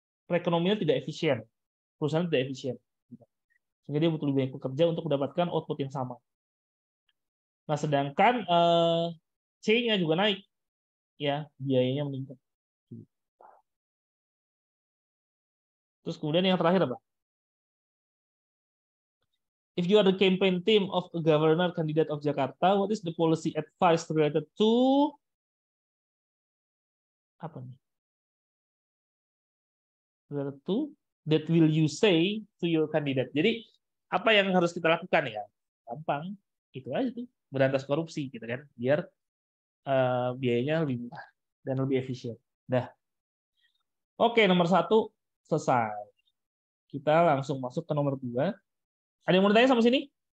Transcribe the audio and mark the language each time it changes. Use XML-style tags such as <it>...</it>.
<id>Perekonomian tidak efisien. Perusahaan tidak efisien. Sehingga dia butuh lebih banyak pekerja untuk mendapatkan output yang sama. Nah, sedangkan C-nya juga naik, ya biayanya meningkat. Terus kemudian yang terakhir apa?</id> <en>If you are the campaign team of a governor candidate of Jakarta, what is the policy advice related to</en> <id>apa nih?</id> <en>Related to that will you say to your candidate.</en> <id>Jadi apa yang harus kita lakukan ya? Gampang, itu aja tuh, berantas korupsi gitu kan, biar biayanya lebih murah dan lebih efisien. Dah. Oke, nomor 1 selesai. Kita langsung masuk ke nomor 2. Ada yang mau ditanya sama sini?</id>